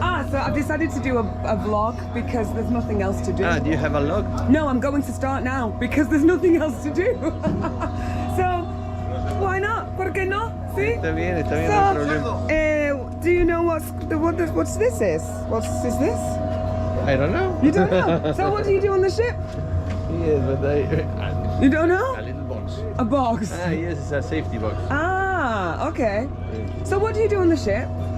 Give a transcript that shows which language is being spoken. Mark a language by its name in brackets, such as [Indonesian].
[English] So I've decided to do a vlog because there's nothing else to do. Do you have a log? No, I'm going to start now because there's nothing else to do. So, why not? [Spanish] ¿Por qué no? Sí. Está bien, no hay problema. [English] Do you know what's this is? What's is this? I don't know. You don't know? So what do you do on the ship? Yes, but You don't know? a little box. A box. Yes, it's a safety box. Okay. So what do you do on the ship?